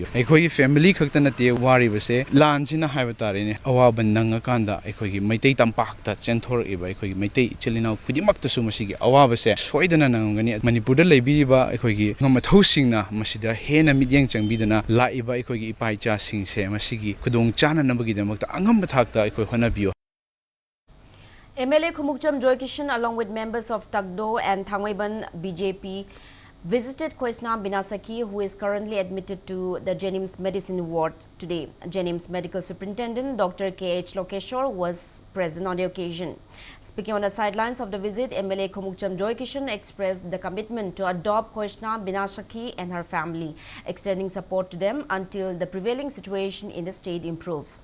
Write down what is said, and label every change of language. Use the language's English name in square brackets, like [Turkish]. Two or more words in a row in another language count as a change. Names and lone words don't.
[Manipuri] Ekhoi family khakta te wari base lansina haibatare ne awaban nanga kanda ekhoi maitei tampakta chenthor eba ekhoi maitei chelina pudimakta su masigi awabase soidana nangani Manipur da leibiriba ekhoi ngamathau singna masida hena midyang changbidana laiba ekhoi ipaicha singse masigi khudong chana nambagi damakta angam bathakta ekhoi honabiu. [English] MLA Khumukcham Joy Kishan, along with members of Tagdo and Thangwaiban BJP, visited Khoisnam Binasaki, who is currently admitted to the Jenims Medicine Ward today. Jenims Medical Superintendent Dr. K.H. Lokeshwar was present on the occasion. Speaking on the sidelines of the visit, MLA Khumukcham Joy Kishan expressed the commitment to adopt Khoisnam Binasaki and her family, extending support to them until the prevailing situation in the state improves.